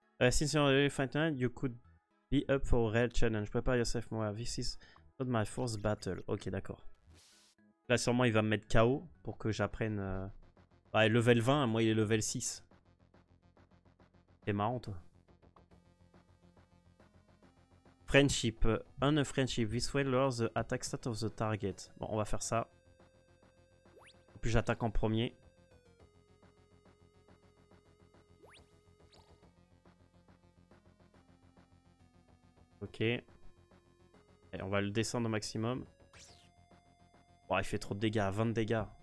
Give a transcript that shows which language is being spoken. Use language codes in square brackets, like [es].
[en] Since you're really fighting, you could be up for a real challenge. Prepare yourself more. This is not my first battle. [fr] Ok, d'accord. Là, sûrement, il va me mettre KO pour que j'apprenne... Ouais, level 20, moi, il est level 6. C'est marrant, toi. [en] Friendship. On a friendship. This way lowers the attack stat of the target. [fr] Bon, on va faire ça. Puis j'attaque en premier. Ok. Et on va le descendre au maximum. Oh, il fait trop de dégâts. 20 de dégâts.